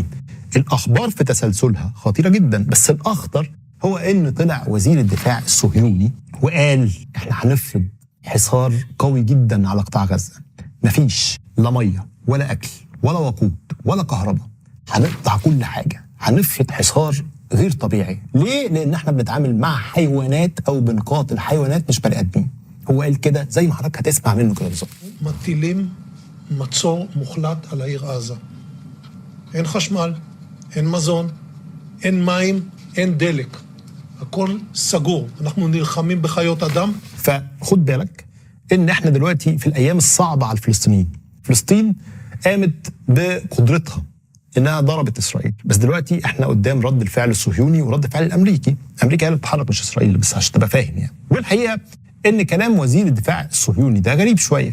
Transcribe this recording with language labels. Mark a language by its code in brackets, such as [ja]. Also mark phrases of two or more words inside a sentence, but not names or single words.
[ar] الاخبار في تسلسلها خطيره جدا، بس الاخطر هو ان طلع وزير الدفاع الصهيوني وقال احنا هنفرض حصار قوي جدا على قطاع غزه. مفيش لا ميه ولا اكل ولا وقود ولا كهرباء، هنقطع كل حاجه، هنفرض حصار غير طبيعي. ليه؟ لان احنا بنتعامل مع حيوانات او بنقاتل حيوانات مش بني ادمين. هو قال كده زي ما حضرتك هتسمع منه كده بالظبط. [he] מטילים מצור מוחלט על העיר עזה. אין חשמל, אין מזון, אין מים, אין דלק. הכל סגור. אנחנו נלחמים בחיות אדם. [ar] فخد بالك ان احنا دلوقتي في الايام الصعبه على الفلسطينيين. فلسطين قامت بقدرتها انها ضربت اسرائيل، بس دلوقتي احنا قدام رد الفعل الصهيوني ورد الفعل الامريكي. امريكا هي اللي بتتحرك مش اسرائيل، بس عشان تبقى فاهم يعني. والحقيقه ان كلام وزير الدفاع الصهيوني ده غريب شويه.